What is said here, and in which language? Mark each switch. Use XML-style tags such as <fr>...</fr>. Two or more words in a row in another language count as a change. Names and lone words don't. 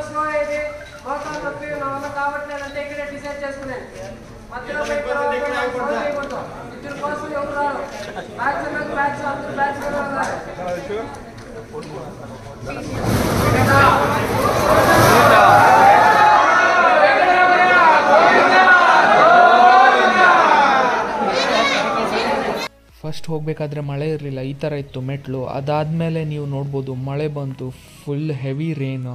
<te>స్లో అయ్యేది మోటార్ నొప్పి నా వల్ల కావట్లేదంటే ఇక్కడ డిసైడ్ చేసుకునే మధ్యలో ఇద్దరు కోసం ఎవరు రారు. ప్యాచ్ అందరూ ప్యాచ్ కలవాలి.</te> <kn>ಫಸ್ಟ್ ಹೋಗಬೇಕಾದ್ರೆ ಮಳೆ ಇರಲಿಲ್ಲ, ಈ ಥರ ಇತ್ತು ಮೆಟ್ಲು. ಅದಾದಮೇಲೆ ನೀವು ನೋಡ್ಬೋದು ಮಳೆ ಬಂತು,</kn> <en>full heavy rain.</en>